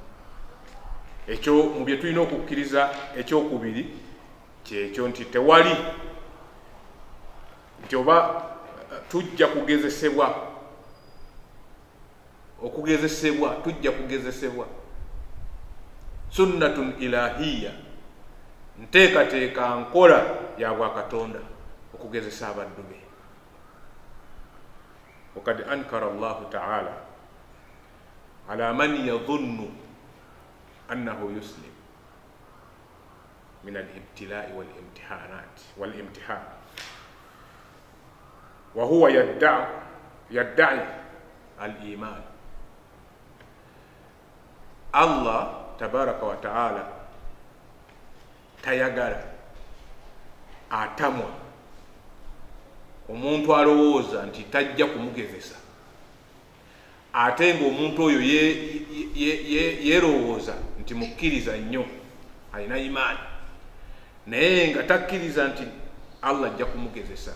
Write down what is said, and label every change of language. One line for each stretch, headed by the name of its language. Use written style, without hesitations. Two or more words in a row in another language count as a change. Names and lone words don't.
Ganda: Ekyo mu bye tulina okukkiriza ekyokubiri kyekyo nti tewali nti oba tujja kugezesebwa, okugezesebwa tujja kugezesebwa,
Arabic: سنة إلهية,
Ganda: nteekateeka nkola ya bwakatonda okugezesa abaddu be.
Arabic: وقد أنكر الله تعالى على من يظن أنه يسلم من الابتلاء والامتحان وهو يدعي الإيمان.
Ganda: Allah
Arabic: تبارك وتعالى
Ganda: tayagala atamwa omuntu alowooza nti tajja kumugezesa, ate ng'omuntu oyo yerowooza nti mukkiriza nnyo, alina imaani, naye nga takkiriza nti Allah ajja kumugezesa.